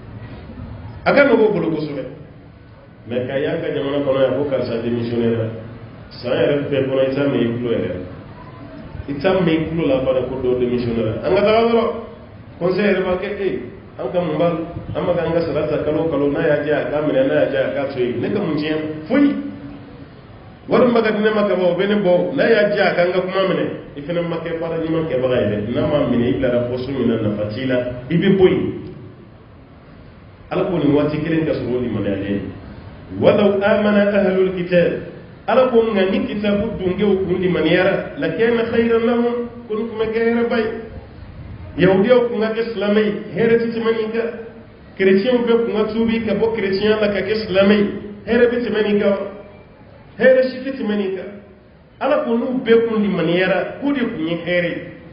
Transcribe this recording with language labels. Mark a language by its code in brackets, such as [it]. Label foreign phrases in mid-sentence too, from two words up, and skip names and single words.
[bm] a ka nɔgɔ o bolo kosɛbɛ mais ka y'an ka jamana kɔnɔ yan ko karisa démissionner la san yɛrɛ bɛɛ kɔnɔ i t'a mɛn i tulo yɛrɛ i t'a mɛn i tulo la bana ko dɔ démissionner la an ka taga dɔrɔn conseil yɛrɛ b'a kɛ an ka mun b'a la an bɛ k'an ka sara ta kalo o kalo n'a y'a diya a k'a minɛ n'a y'a diya a k'a to yen ne ka mun tiɲɛ foyi wari min bɛ ka di ne ma ka ban o bɛ ne bɔ n'a y'a diya a k'an ka kuma minɛ i fana ma kɛ baara ɲuman kɛbaga ye dɛ n'a ma minɛ i bilara poste min na nafa t'i la i bɛ bɔ yen ala ko nin waati kelen ka sɔrɔ o limaniyalen [ar] ولو آمن أهل الكتاب [bm] ala ko nka ni kitabu dungew kun limaniyara [ar] لكان خيرا لهم [bm] kun tun bɛ kɛ hɛrɛba ye yahudiyaw kun ka kɛ silamɛ ye hɛrɛ tɛ tɛmɛ nin kan kerecɛnw bɛɛ kun ka tuubi ka bɔ kerecɛnya la ka kɛ silamɛ ye hɛrɛ bɛ tɛmɛ nin kan hɛrɛ si tɛ tɛmɛ nin kan ala ko n'u bɛɛ kun limaniyara k'o de kun ye hɛrɛ ye